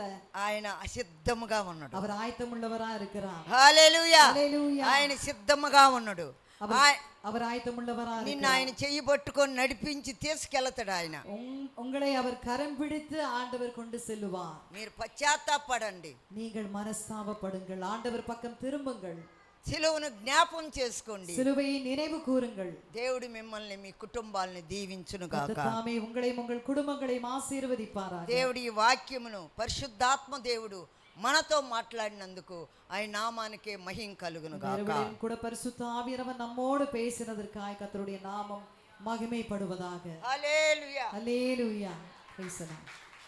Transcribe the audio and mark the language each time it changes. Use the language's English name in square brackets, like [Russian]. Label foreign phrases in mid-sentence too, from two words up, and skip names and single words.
[Telugu] ఆయన సిద్ధముగా ఉన్నాడు. [Tamil] அவர் ஆயத்தமுள்ளவரா இருக்கிறார். [Telugu] హల్లెలూయా, హల్లెలూయా. ఆయన సిద్ధముగా ఉన్నాడు. [Tamil] அவர் ஆயத்தமுள்ளவரா இருக்கிறார். [Telugu] నిన్ను ఆయన చెయ్యి పట్టుకొని నడిపించి తీసుకెళ్తాడు. ఆయన [Tamil] உங்களை அவர் கரம் பிடித்து ஆண்டவர் கொண்டு செல்லுவார். [Telugu] మీరు పశ్చాత్తాపడండి, [Tamil] நீங்கள் மனஸ்தாபப்படுங்கள், ஆண்டவர் பக்கம் திரும்புங்கள், [Telugu] సిలువను జ్ఞాపం చేసుకోండి, [Tamil] சிலுவையை நினைவு கூறுங்கள். [Telugu] దేవుడు మిమ్మల్ని మీ కుటుంబాలను దీవించును గాక. [Tamil] தாமே உங்களையும் உங்கள் குடும்பங்களையும் ஆசీర్వదిப்பாராக. [Telugu] దేవుడి ఈ వాక్యమును పరిశుద్ధాత్మ దేవుడు మనతో మాట్లాడినందుకు ఆయన నామానికే మహిమ కలుగును గాక. [Tamil] கூட பரிசுத்த ஆவியானவர் நம்மோடு பேசினதற்காக கர்த்தருடைய நாமம் மகிமைப்படுவதாக. [Telugu] హల్లెలూయా, [Tamil] ஹல்லேலூயா. [English] Praise the Lord.